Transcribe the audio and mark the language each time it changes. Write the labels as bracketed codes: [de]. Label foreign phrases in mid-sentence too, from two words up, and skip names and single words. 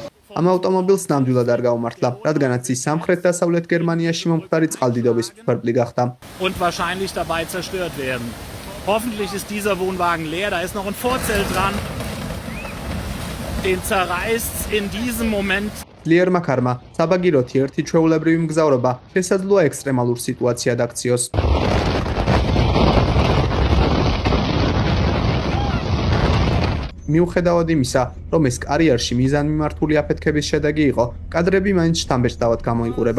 [ka] ამ ავტომობილს ნამდვილად არ გაუმართლა, რადგანაც ის სამხრეთ-დასავლეთ გერმანიაში მომხდარი წყალდიდობის მსხვერპლი გახდა. [de] Und wahrscheinlich dabei zerstört werden. Hoffentlich ist dieser Wohnwagen leer, da ist noch ein Vorzelt dran. Den zerreißt in diesem Moment. [ka] ძლიერმა ქარმა საბაგიროთი ერთი ჩვეულებრივი მგზავრობა შესაძლოა ექსტრემალურ სიტუაციად აქციოს. მიუხედავად იმისა, რომ ეს კარიერში მიზანმიმართული აფეთქების შედეგი იყო, კადრები მაინც შთამბეჭდავად გამოიყურება.